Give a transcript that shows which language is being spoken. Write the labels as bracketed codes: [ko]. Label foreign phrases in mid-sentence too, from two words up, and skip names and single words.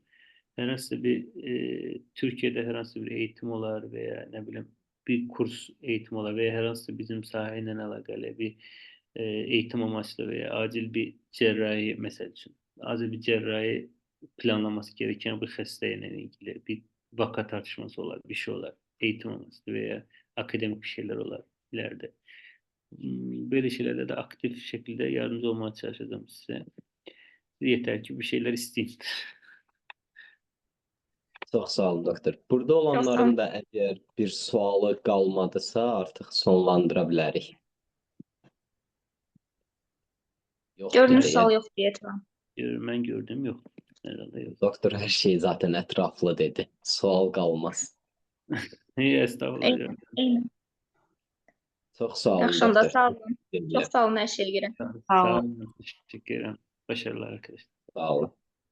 [tr] Herhangi bir Türkiye'de herhangi bir eğitim olar veya ne bileyim bir kurs eğitim olar veya herhangi bizim sahiyle alakalı bir eğitim amaçlı veya acil bir cerrahi mesela için acil bir cerrahi planlaması gereken bir xəstəyə ilgili bir vaka tartışması olar, bir şey olar. eğitim olmasıdır veya akademik bir şeyler olar ileride. Böyle şeylerde de aktif şekilde yardımcı olmaya çalışacağım size. Yeter ki bir şeyler isteyin. [az] Çox sağ olun doktor. Burada Çox sağ olanların olun. da əgər bir sualı qalmadısa, artıq sonlandıra bilərik. Yoxdur Görünür deyə. sual yoxdur Eturan. [tr] Ben gördüğüm yok. Herhalde yok. [az] Doktor hər şey zaten ətraflı dedi. Sual qalmaz. [tr] İyi, estağfurullah. [az] Eyni. Eyni. Çox sağ olun Yaxşı onda doktor. sağ olun. Dinlə. Çox sağ olun hər şeyə görə. Sağ olun. [tr] Teşekkür ederim. Başarılar arkadaşlar. [az] Sağ olun.